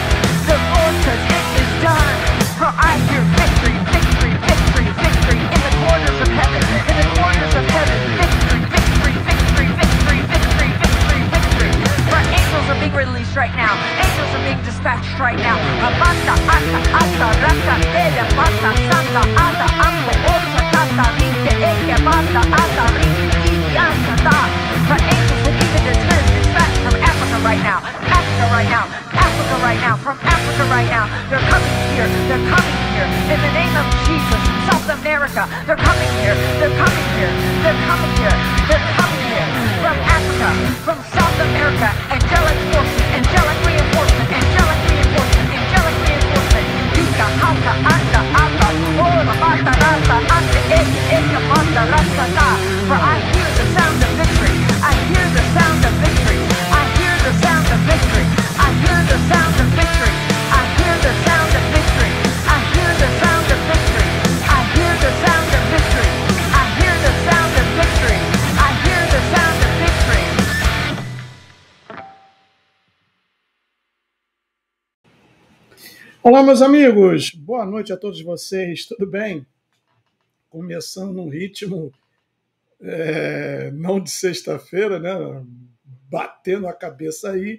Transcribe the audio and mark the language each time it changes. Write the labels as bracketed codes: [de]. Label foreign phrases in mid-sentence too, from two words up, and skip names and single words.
[en] The Lord says it is done. For I hear victory, victory, victory, victory in the corners of heaven. In the corners of heaven, victory, victory, victory, victory, victory, victory, victory. For angels are being released right now. Angels are being dispatched right now. Amanda, ata, ata, rata, ele, pata, santa, ata, ambo, orsa, tata, rinte, eke, manda, ata, rinte, iti, ata, da. For angels have even dispatched from Africa right now. Africa right now. Africa right now. From Africa right now. They're coming here. They're coming here. In the name of Jesus. South America. They're coming here. They're coming here. They're coming here. They're coming here. From Africa. From South America. Angelic forces. Angelic reinforcement. Angelic reinforcement. Angelic reinforcement. Ika, haka, anda, anda. Ora, bata, rata, ande, eke, eke, manda, rata, da. For I hear the sound of victory. I hear the sound of victory. I hear the sound of victory. I hear the sound of victory. I hear the sound of victory. I hear the sound of victory. I hear the sound of victory. I hear the sound of victory. I hear the sound of victory. [pt] Olá, meus amigos. Boa noite a todos vocês. Tudo bem? Começando num ritmo não de sexta-feira, né? Batendo a cabeça aí.